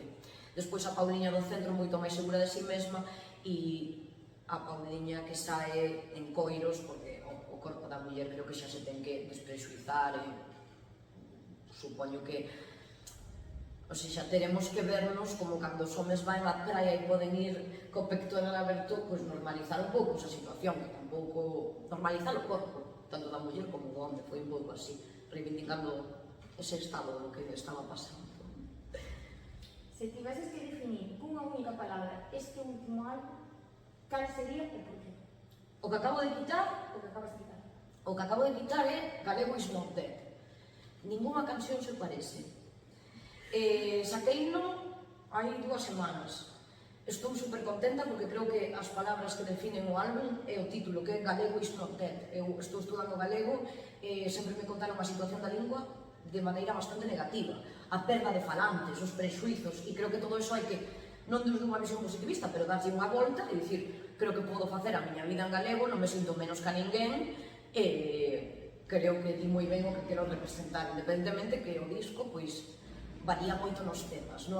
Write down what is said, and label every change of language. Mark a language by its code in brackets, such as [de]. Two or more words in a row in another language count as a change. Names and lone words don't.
[gl] Despois a Pauliña do centro moito máis segura de si mesma e a Pauliña que sae en coiros, porque o corpo da muller creo que xa se ten que desprexuizar e supoño que, [pt] ou seja, [gl] teremos que vernos como cando os homes van á praia e poden ir co pectoral aberto, pois normalizar un pouco esa situación, que tampouco normalizar o corpo, tanto da muller como do home, foi un pouco así, reivindicando ese estado do que estaba pasando. Se tiveses que definir cunha única palabra este último álbum, cal sería e por qué? O que acabo de quitar, O que acabas de quitar. o que acabo de quitar é Galego is not dead. [es] Ninguna canción se parece. [gl] Saqueino hai 2 semanas. Estou super contenta porque creo que as palabras que definen o álbum é o título, que é Galego is not dead. Eu estou estudando galego e sempre me contaron a situación da lingua de maneira bastante negativa. A perda de falantes, os prexuizos, e creo que todo iso hai que, non desde unha visión positivista, pero darlle unha volta e dicir, creo que podo facer a miña vida en galego, non me sinto menos que a ninguén, e creo que di moi ben o que quero representar, independentemente que o disco, pois, varía moito nos temas, non?